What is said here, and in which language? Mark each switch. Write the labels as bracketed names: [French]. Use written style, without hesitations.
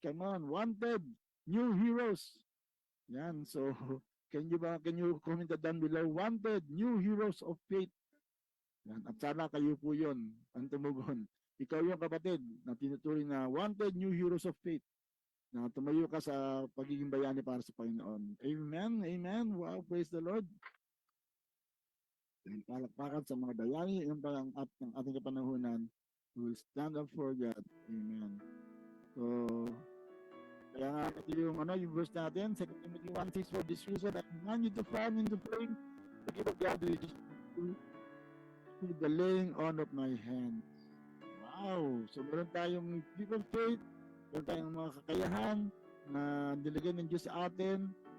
[English] Come on, wanted, new heroes. Yan. So can you comment that down below? Wanted, new heroes of faith. Yan. [Filipino] At sana kayo po yun, ang tumugon. Ikaw yung kapatid na tinuturing na [English] wanted new heroes of faith [Filipino] na tumayo ka sa pagiging bayani para sa Panginoon. [English] Amen, amen. Wow, praise the Lord. And [Filipino] palakpakan sa mga bayani yung parang ng ating kapanahunan [English] who will stand up for God. Amen. So, [Filipino] kaya nga yung verse natin, [English] 2 Timothy 1:6, for this reason, I command you to fan into flame the gift of God which is through the laying on of my hands. Wow! [Filipino] So meron tayong [English] gift of faith, [Filipino] meron tayong mga kakayahan na nilagay ng Diyos sa atin.